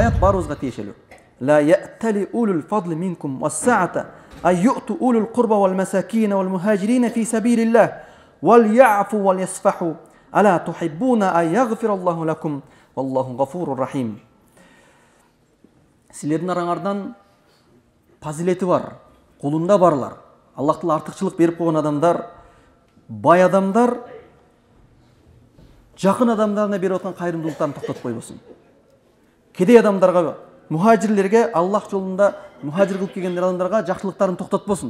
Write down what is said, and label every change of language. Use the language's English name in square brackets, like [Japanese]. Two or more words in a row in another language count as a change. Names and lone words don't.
[Kyrgyz] баарыбызга тиешелүү. [Arabic] لا يأتل أولو الفضل منكم والسعة أن يؤتوا أولو القربى والمساكين والمهاجرين في سبيل الله وليعفوا وليصفحوا ألا تحبون أن يغفر الله لكم والله غفور رحيم. [Kyrgyz] Силердин араңардан фазилети бар, колунда барлар, Аллах Таала артыкчылык берип койгон адамдар, бай адамдар жакын адамдарына берип аткан кайрымдуулуктарын токтотпой болсун. Кедей адамдарга, мухажирлерге, Аллах жолунда мухажир кылып келген адамдарга жакшылыктарын токтотпосун.